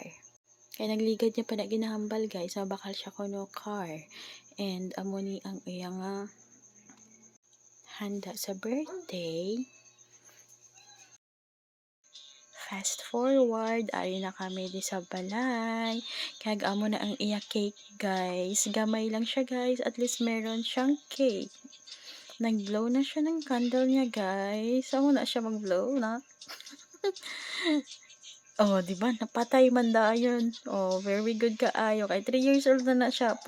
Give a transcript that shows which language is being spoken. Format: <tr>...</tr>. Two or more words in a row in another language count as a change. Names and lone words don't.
<hil>Kaya nagligad niya pa na ginahambal guys, mabakal siya kuno car. And amo ni ang iya nga handa sa birthday. Fast forward, ari na kami di sa balay. Kag amo na ang iya cake guys. Gamay lang siya guys,</hil> <en>at least</en> <hil>meron siyang cake. Nag-blow na siya ng candle niya guys. Amo na siya mag-blow na. Oh, di ba? Napatay man dayon. Oh,</hil> <en>very good</en> <hil>kaayo. Kay 3</hil> <en>years old</en> <hil>na siya.</hil>